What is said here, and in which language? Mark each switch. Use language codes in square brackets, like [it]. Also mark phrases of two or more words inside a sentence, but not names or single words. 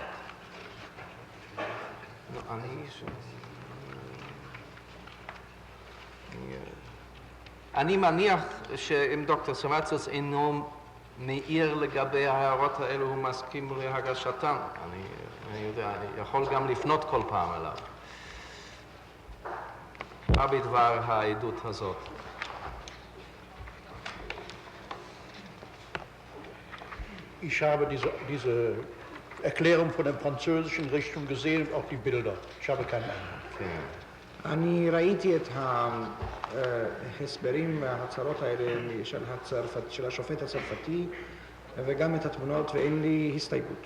[he] אני מניח שאם דוקטור סמאצוס אינו מעיר לגבי ההערות האלו, הוא מסכים להגשתן. אני יודע, אני יכול גם לפנות כל פעם אליו. מה בדבר העדות הזאת? [de] Ich habe diese Erklärung von der französischen Richtung gesehen und auch die Bilder. Ich habe keine Ahnung. [he] אני ראיתי את ההסברים, ההצהרות האלה של השופט הצרפתי וגם את התמונות, ואין לי הסתייגות.